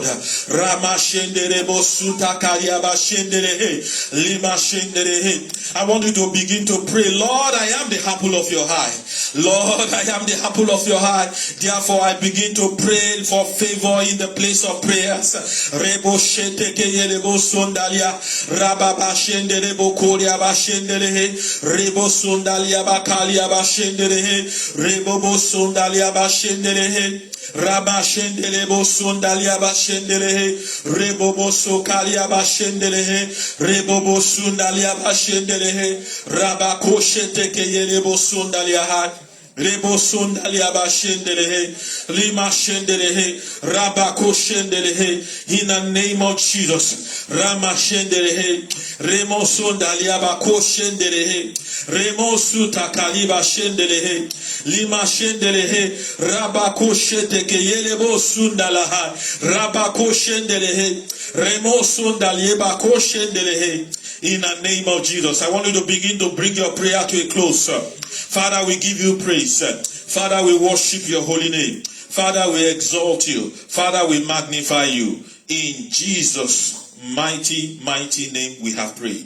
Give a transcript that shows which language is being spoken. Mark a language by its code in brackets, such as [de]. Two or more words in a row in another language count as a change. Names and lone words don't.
[en] Rama Shenderebo Suta Kariaba Shendere Lima Shendere. I want you to begin to pray, Lord, I am the apple of your eye. Lord, I am the apple of your eye. Therefore, I begin to pray for favor in the place of prayers. Rebo Sheteke Yerebo Sondalia Rababa Shenderebo Koria Bashendere Rebo Sondalia Bakalia Bashendere Rebo Sondalia Bashendere Rabba Shendelebo Sondalia Bashendere Rebo Sokalia Bashendere Rebo Sondalia Bashendere Rabba Kosheteke Yerebo Sondalia Rebo Sondalia Bashendere Lima Shendere Rabako Shendere. In the name of Jesus, Rama Shendere Remo Sondalia Bako Shendere Remo Suta Kaliba Shendere Lima Shendere Rabako Sheteke Yelebo Sundalaha Rabako Shendere Remo Sondalieba Ko Shendere. In the name of Jesus, I want you to begin to bring your prayer to a close. Father, we give you praise. Father, we worship your holy name. Father, we exalt you. Father, we magnify you. In Jesus' mighty, mighty name we have prayed.